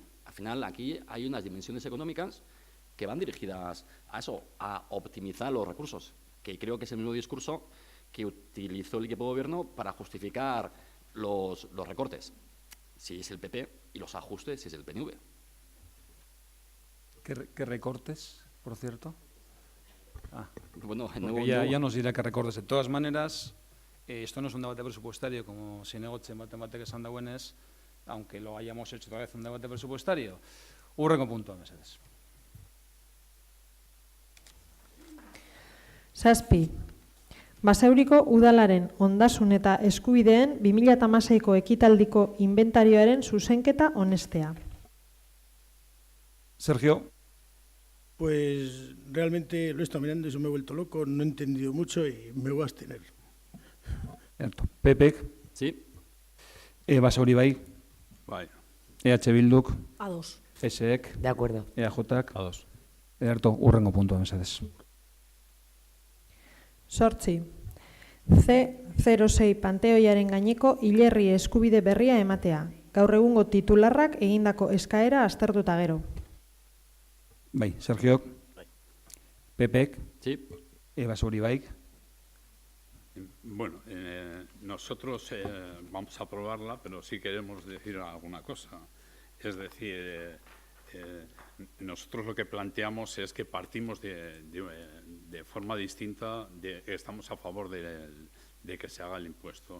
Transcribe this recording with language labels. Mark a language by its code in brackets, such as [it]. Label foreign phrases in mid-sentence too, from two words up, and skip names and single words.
[es] Al final, aquí hay unas dimensiones económicas que van dirigidas a eso, a optimizar los recursos, que creo que es el mismo discurso que utilizó el equipo de gobierno para justificar los recortes, si es el PP, y los ajustes, si es el PNV. ¿Qué recortes, por cierto? Bueno, ya nos dirá qué recortes. De todas maneras, esto no es un debate presupuestario, como zinegotzi matemáticas [eu] esan dagoenez, [es] aunque lo hayamos hecho otra vez un debate presupuestario. [eu] Hurrengo puntua, mesedez. 7. Basauriko udalaren ondasun eta eskubideen 2016ko ekitaldiko inventarioaren zuzenketa onestea. Sergio. [es] Pues realmente lo he estado mirando y eso me he vuelto loco, no he entendido mucho y me voy a abstener. Cierto. Pepek. Sí. [eu] Basauri bai. Bai. EH Bilduk. A2. SEek. [es] De acuerdo. [eu] EAJak. A2. Ederto, hurrengo puntua, mesedez. 8. C06 Panteoiaren gaineko hilerri eskubide berria ematea. Gaur egungo titularrak egindako eskaera aztertuta gero. Bai, Sergiok. Bai. Pepek. [es] Sí. [eu] Basauri bai. [es] Bueno, nosotros vamos a aprobarla, pero sí queremos decir alguna cosa. Es decir, nosotros lo que planteamos es que partimos de forma distinta, estamos a favor de que se haga el impuesto.